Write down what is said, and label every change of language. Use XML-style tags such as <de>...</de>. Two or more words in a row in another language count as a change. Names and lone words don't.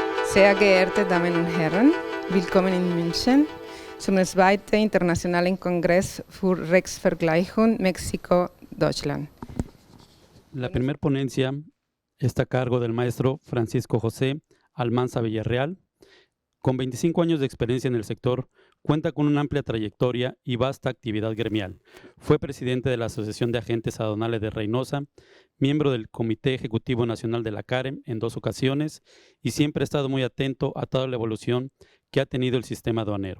<de>Sehr geehrte Damen und Herren, willkommen in München zum zweiten internationalen Kongress für Rechtsvergleichung Mexiko-Deutschland.</de> <es>La primera ponencia está a cargo del maestro Francisco José Almanza Villarreal. Con 25 años de experiencia en el sector, cuenta con una amplia trayectoria y vasta actividad gremial. Fue presidente de la Asociación de Agentes Aduanales de Reynosa, miembro del Comité Ejecutivo Nacional de la CAREM en 2 ocasiones y siempre ha estado muy atento a toda la evolución que ha tenido el sistema aduanero.</es>